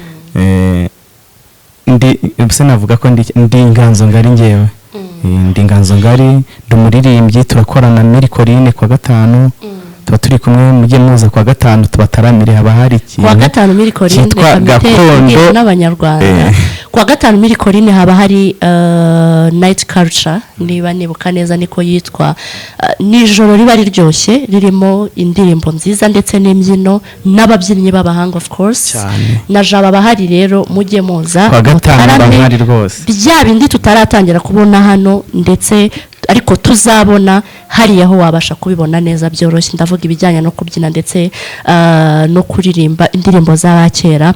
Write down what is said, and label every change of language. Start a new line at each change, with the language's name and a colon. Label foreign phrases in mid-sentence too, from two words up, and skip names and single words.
Kinyarwanda: Mbese navuga ko ndi Inganzo Ngari ngewe. Ndi Inganzo Ngari, ndumuririmbyi, turakorana muri Corine kwa gatanu. Tuba turi kumwe mujye muza kwa gatanu tubataramire. Haba hari ikintu kwa gatanu muri Corine gakondo n'Abanyarwanda. Kwa gatanu muri Corine haba hari
English: night culture,
Kinyarwanda: niba nibuka neza niko yitwa. Nijoro riba riryoshye ririmo indirimbo nziza ndetse n'imbyino n'ababyinnyi b'abahanga
English: of course.
Kinyarwanda: Na jaba bahari rero mujye muza kwa gatanu bahari rwose. Bya bindi tutaratangira kubona hano ndetse ariko tuzabona hari aho wabasha kubibona neza byoroshye. Ndavuga ibijyanye no kubyina ndetse no kuririmba indirimbo z'abakera.